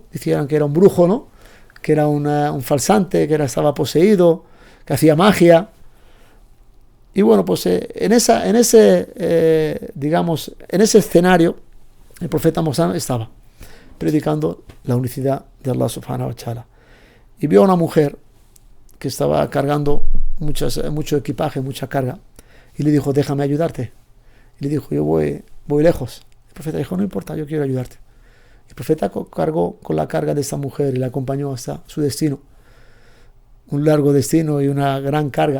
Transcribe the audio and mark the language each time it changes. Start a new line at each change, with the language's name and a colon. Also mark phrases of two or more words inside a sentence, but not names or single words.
Spanish: Decían que era un brujo, ¿no? Que era un falsante, que estaba poseído, que hacía magia. Y bueno, pues en ese escenario, el profeta Mohammed estaba predicando la unicidad de
Arabic: الله سبحانه وتعالى.
Spanish: Y vio a una mujer que estaba cargando mucho equipaje, mucha carga, y le dijo, déjame ayudarte. Y le dijo, yo voy lejos. El profeta dijo, no importa, yo quiero ayudarte. El profeta cargó con la carga de esta mujer y la acompañó hasta su destino, un largo destino y una gran carga.